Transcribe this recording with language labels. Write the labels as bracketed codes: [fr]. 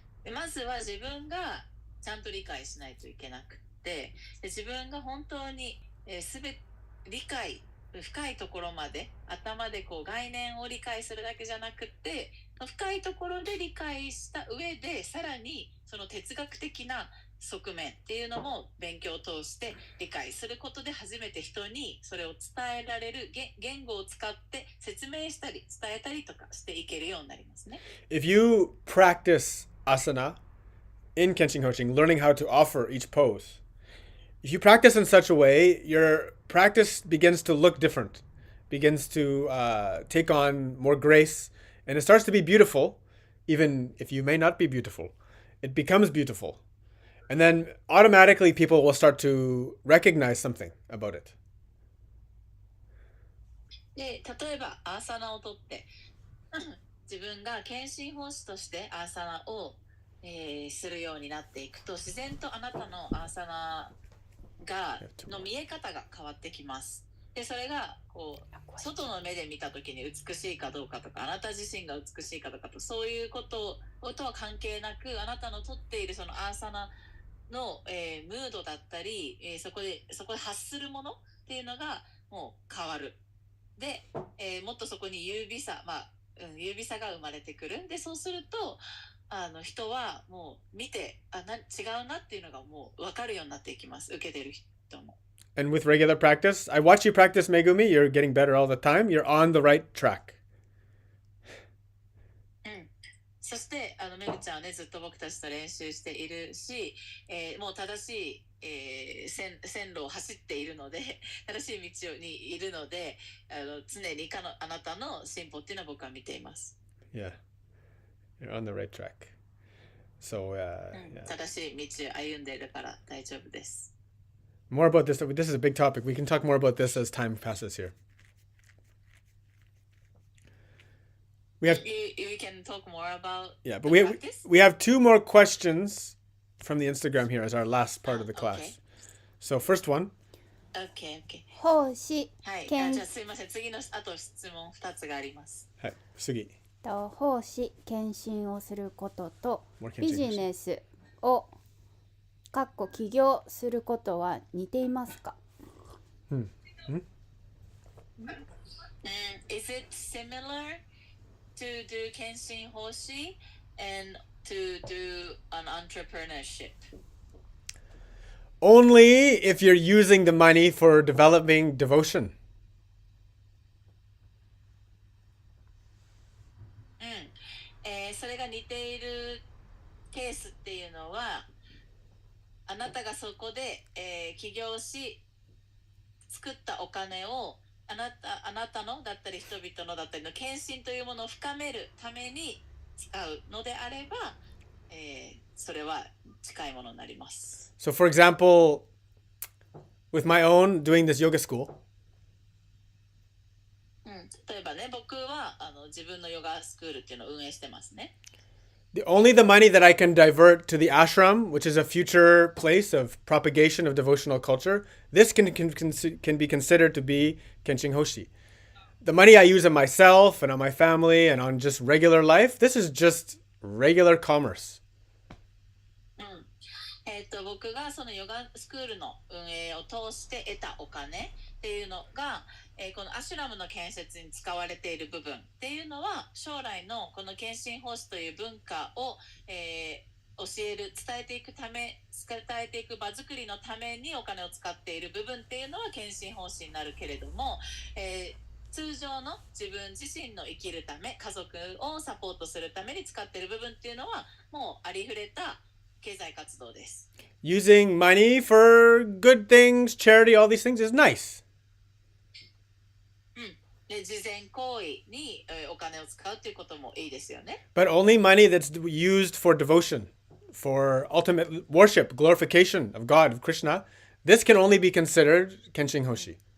[ja] まずは自分がちゃんと理解しないといけなくて、自分が本当に理解深いところまで頭でこう概念を理解するだけじゃなくて、深いところで理解した上でさらにその哲学的な側面っていうのも勉強を通して理解することで初めて人にそれを伝えられる、言語を使って説明したり伝えたりとかしていけるようになりますね。 [en] If you practice asana in Kenshin Hoshin, learning how to offer each pose, if you practice in such a way, your practice begins to look different, begins to take on more grace, and it starts to be beautiful, even if you may not be beautiful. It becomes beautiful. And then automatically people will start to recognize something about it. [ja] で、例えばアーサナをとって自分が献身奉仕としてアーサナを、するようになっていくと、自然とあなたのアーサナの見え方が変わってきます。で、それがこう外の目で見た時に美しいかどうかとか、あなた自身が美しいかどうかと、そういうこととは関係なく、あなたのとっているそのアーサナの、ムードだったり、そこで発するものっていうのがもう変わる。で、もっとそこに優美さが生まれてくる。で、そうすると人はもう見て違うなっていうのがもう分かるようになっていきます。受けてる人も。 [en] And with regular practice, I watch you practice Megumi. You're getting better all the time. You're on the right track. [ja] そしてめぐちゃんはね、ずっと僕たちと練習しているし、もう正しい、線路を走っているので、正しい道にいるので、常にあなたの進歩っていうのは僕は見ています。 [en] Yeah, you're on the right track. So, yeah. [ja] 正しい道を歩んでいるから大丈夫です。 [en] More about this. This is a big topic. We can talk more about this as time passes here. We can talk more about but we have two more questions from the Instagram here as our last part of the class. Okay. So first one. Okay. [ja] 奉仕はい。献じゃあすいません。次のあと質問2つがあります。はい。次。奉仕献身をすることと [en] More [ja] ビジネスを起業することは似ていますか？ [en] Is it similar to do 献身奉仕 and to do an entrepreneurship? Only if you're using the money for developing devotion. [ja] それが似ているケースっていうのは、あなたがそこで、起業し作ったお金をあなたのだったり人々のだったりの献身というものを深めるために使うのであれば、それは近いものになります。 [en] So, for example, with my own doing this yoga school, [ja] 例えばね、僕は自分のヨガスクールっていうのを運営してますね。 [en] only the money that I can divert to the ashram, which is a future place of propagation of devotional culture, this can be considered to be Kenshin Hoshi. The money I use on myself and on my family and on just regular life, this is just regular commerce. [ja] 僕がそのヨガスクールの運営を通して得たお金っていうのが、このアシュラムの建設に使われている部分っていうのは将来のこの献身奉仕という文化を、教える伝えていく場作りのためにお金を使っている部分っていうのは献身奉仕になるけれども、通常の自分自身の生きるため家族をサポートするために使っている部分っていうのはもうありふれた経済活動です。 [en] Using money for good things, charity, all these things is nice. [ja] で慈善行為にお金を使うということもいいですよね。 [en] But only money that's used for devotion, for ultimate worship, glorification of God, of Krishna, this can only be considered Kenshin Hoshi.